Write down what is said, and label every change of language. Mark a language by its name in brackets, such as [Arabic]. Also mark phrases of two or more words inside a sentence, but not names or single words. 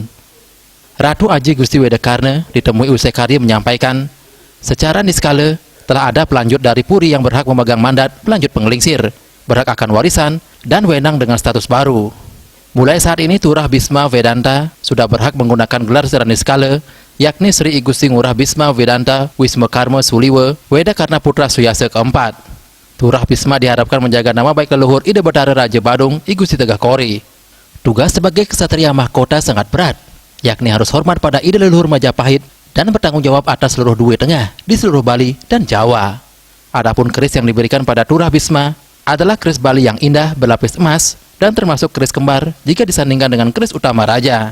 [Indonesian] Ratu Aji Gusti Weda Karna ditemui usai karya menyampaikan, secara niskala telah ada pelanjut dari Puri yang berhak memegang mandat pelanjut penglingsir, berhak akan warisan, dan wenang dengan status baru. Mulai saat ini Turah Bisma Vedanta sudah berhak menggunakan gelar secara niskala, yakni Sri Gusti Ngurah Bisma Vedanta Wiswakarma Suliwa Weda Karna Putra Suyasa keempat. Turah Bisma diharapkan menjaga nama baik leluhur Ida Betara Raja Badung I Gusti Tegah Kori. Tugas sebagai kesatria mahkota sangat berat, yakni harus hormat pada ide leluhur Majapahit dan bertanggung jawab atas seluruh Due Tengah di seluruh Bali dan Jawa. Adapun keris yang diberikan pada Turah Bisma adalah keris Bali yang indah berlapis emas dan termasuk keris kembar jika disandingkan dengan keris utama raja.